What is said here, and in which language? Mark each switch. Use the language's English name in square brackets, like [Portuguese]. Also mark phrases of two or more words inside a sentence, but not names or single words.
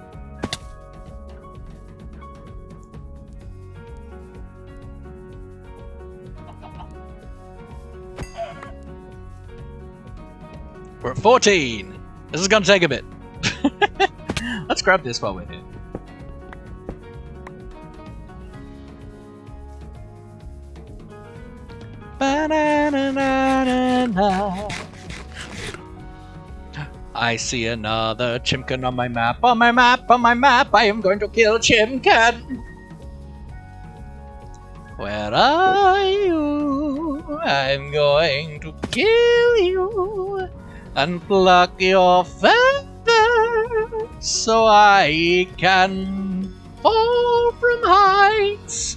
[English] We're at 14. This is gonna take a bit. Let's grab this while we're here. Ba-na-na-na-na-na. I see another chimkin on my map. On my map, on my map, I am going to kill Chimkin. Where are you? I'm going to kill you and pluck your feathers so I can fall from heights.